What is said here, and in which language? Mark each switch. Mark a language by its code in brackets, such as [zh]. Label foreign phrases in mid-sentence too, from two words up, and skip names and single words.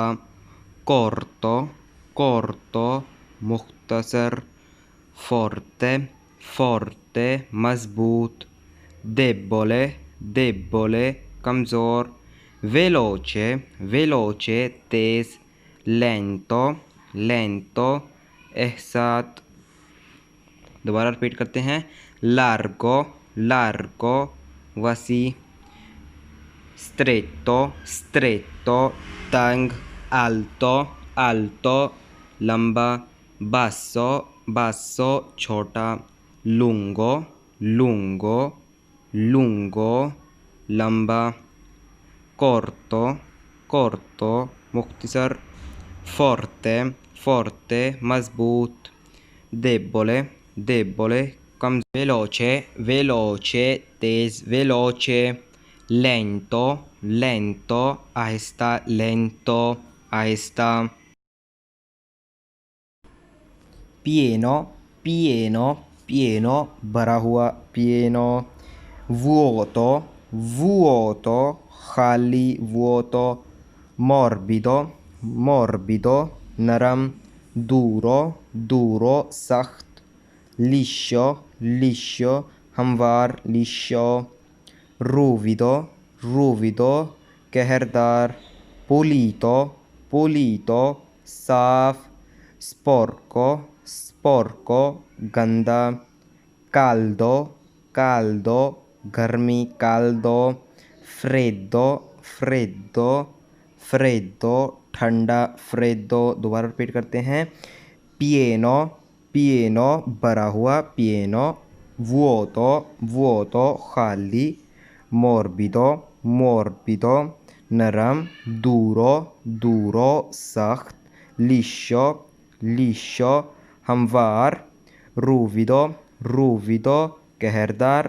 [it] corto, corto मुख्तसर। forte, forte मजबूत। debole, debole कमज़ोर। veloce, veloce तेज़। lento, lento एहसात। [ur] دوبارہ ریپیٹ کرتے ہیں. [it] largo, largo [ur] वसी। [it] stretto, stretto तंग। alto, alto लंबा। basso, basso छोटा। lungo, lungo, lungo लंबा। corto, corto मुख्तसर। forte, forte मजबूत। debole, debole कम। veloce, veloce तेज, veloce। lento, lento आहिस्ता, lento आहिस्ता। pieno, pieno, pieno [ur] بھرا ہوا, [it] pieno। vuoto, vuoto खाली, vuoto। morbido, morbido नरम। duro, duro सख्त। liscio, liscio हमवार, liscio। ruvido, ruvido कहरदार। pulito, pulito साफ। sporco, sporco गंदा। caldo, caldo गर्मी, caldo। freddo, freddo, freddo ठंडा, freddo। [ur] دوبارہ ریپیٹ کرتے ہیں. [it] pieno, pieno [ur] بھرا ہوا, [it] pieno। vuoto, vuoto खाली। morbido, morbido नरम। duro, duro सख्त। liscio, liscio हमवार। ruvido, ruvido कहरदार।